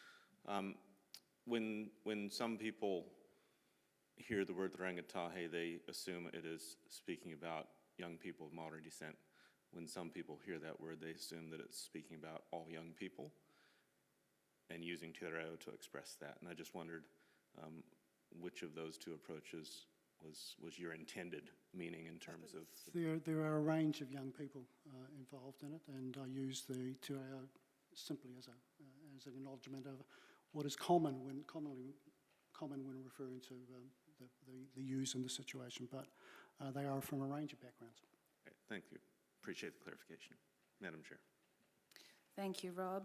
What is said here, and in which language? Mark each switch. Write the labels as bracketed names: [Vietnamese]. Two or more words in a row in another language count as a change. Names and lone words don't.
[English] When some people hear the word rangatahi, they assume it is speaking about young people of Maori descent. When some people hear that word, they assume that it's speaking about all young people and using [Māori] te reo [English] to express that. And I just wondered which of those two approaches was your intended meaning in terms of... There are a range of young people involved in it, and I use the [Māori] te reo [English] simply as an acknowledgement of what is commonly when referring to the use in the situation, but they are from a range of backgrounds. Okay, thank you. Appreciate the clarification. Madam Chair. Thank you, Rob.